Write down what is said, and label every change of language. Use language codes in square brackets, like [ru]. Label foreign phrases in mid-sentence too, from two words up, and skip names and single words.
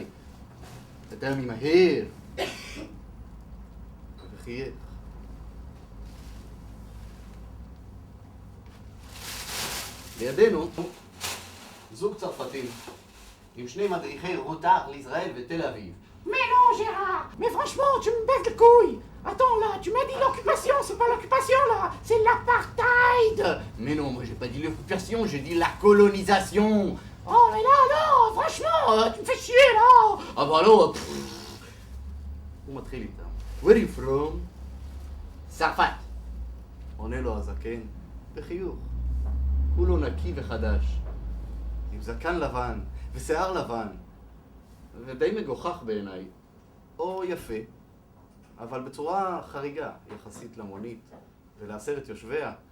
[he] אתה ממהר. וחייך. לידינו זוג צרפתים עם שני מדריכי רוטר לישראל ותל אביב. [fr] Mais non, Gérard! Mais franchement, tu me baises le couille! Attends là, tu m'as dit l'occupation, c'est pas l'occupation là, c'est l'apartheid! Mais non, moi j'ai pas dit l'occupation, j'ai dit la colonisation! Oh mais là, non, franchement, tu me fais chier là! Ah bah alors, [he] הוא מתחיל איתם. [en] Where are you from? [he] צרפת! עונה לו הזקן בחיוך. כולו נקי וחדש. עם זקן לבן ושיער לבן. ודי מגוחך בעיניי. או יפה, אבל בצורה חריגה יחסית למונית ולעשרת יושביה.